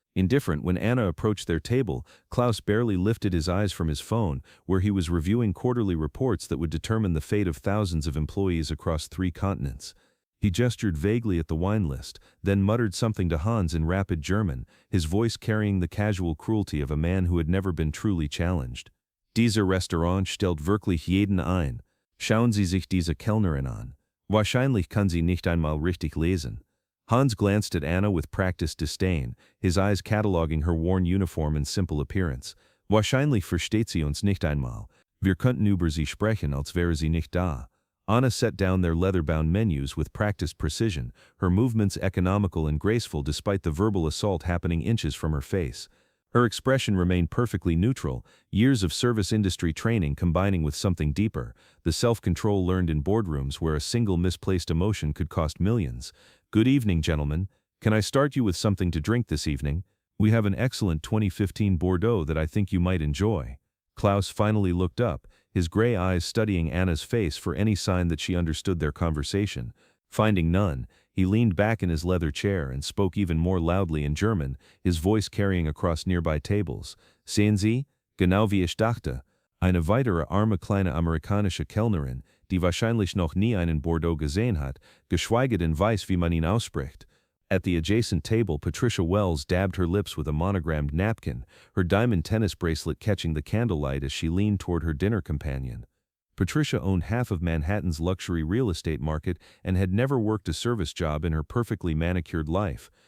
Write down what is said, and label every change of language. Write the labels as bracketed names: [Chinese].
[English] Indifferent when Anna approached their table, Klaus barely lifted his eyes from his phone, where he was reviewing quarterly reports that would determine the fate of thousands of employees across 3 continents. He gestured vaguely at the wine list, then muttered something to Hans in rapid German, his voice carrying the casual cruelty of a man who had never been truly challenged. [German] Dieser Restaurant stellt wirklich jeden ein. Schauen Sie sich diese Kellnerin an. Wahrscheinlich kann sie nicht einmal richtig lesen. [English] Hans glanced at Anna with practiced disdain, his eyes cataloging her worn uniform and simple appearance. [German] Wahrscheinlich versteht sie uns nicht einmal. Wir könnten über sie sprechen, als wäre sie nicht da. [English] Anna set down their leather-bound menus with practiced precision, her movements economical and graceful despite the verbal assault happening inches from her face. Her expression remained perfectly neutral, years of service industry training combining with something deeper, the self-control learned in boardrooms where a single misplaced emotion could cost millions. Good evening, gentlemen. Can I start you with something to drink this evening? We have an excellent 2015 Bordeaux that I think you might enjoy. Klaus finally looked up, his gray eyes studying Anna's face for any sign that she understood their conversation. Finding none, he leaned back in his leather chair and spoke even more loudly in German, his voice carrying across nearby tables. [German] Sehen Sie, genau wie ich dachte, eine weitere arme kleine amerikanische Kellnerin, die wahrscheinlich noch nie einen Bordeaux gesehen hat, geschweige denn weiß, wie man ihn ausspricht. [English] At the adjacent table, Patricia Wells dabbed her lips with a monogrammed napkin, her diamond tennis bracelet catching the candlelight as she leaned toward her dinner companion. Patricia owned half of Manhattan's luxury real estate market and had never worked a service job in her perfectly manicured life.